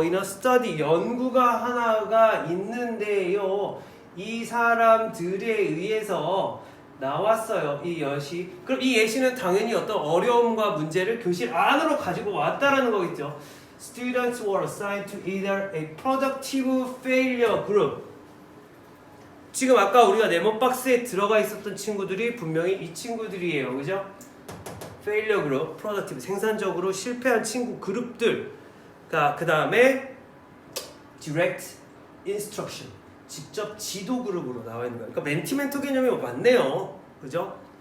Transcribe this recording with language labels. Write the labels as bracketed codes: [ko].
[en] In a study, [ko] 연구가 하나가 있는데요. 이 사람들에 의해서 나왔어요. 이 예시. 그럼 이 예시는 당연히 어떤 어려움과 문제를 교실 안으로 가지고 왔다라는 거겠죠. [en] Students were assigned to either a productive failure group. [ko] 지금 아까 우리가 네모 박스에 들어가 있었던 친구들이 분명히 이 친구들이에요. 그죠? [en] failure group, productive, [ko] 생산적으로 실패한 친구 그룹들. 그 다음에 [en] direct instruction, [ko] 직접 지도 그룹으로 나와 있는 거예요. 그러니까 멘티-멘토 개념이 맞네요. 그죠?